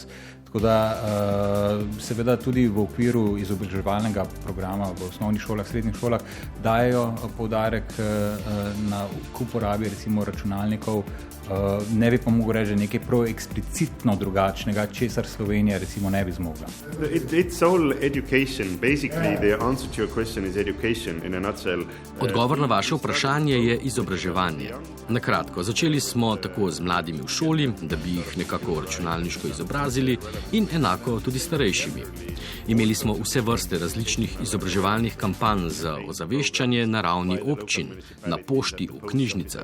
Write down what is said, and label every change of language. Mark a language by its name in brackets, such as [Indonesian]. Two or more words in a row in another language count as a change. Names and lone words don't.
[Slovenian] Tako da seveda tudi v okviru izobraževalnega programa v osnovnih šolah, srednjih šolah dajo poudarek na uporabi recimo računalnikov. Ne bi pa mogel reči nekaj prav eksplicitno drugačnega, česar Slovenija recimo ne bi zmogla. [English] It's all education. Basically the answer to your question is education in a nutshell. [Slovenian] Odgovor na vaše vprašanje je izobraževanje. Na kratko, začeli smo tako z mladimi v šoli, da bi jih nekako računalniško izobrazili in enako tudi starejšimi. Imeli smo vse vrste različnih izobraževalnih kampanj za ozaveščanje na ravni občin, na pošti, v knjižnicah.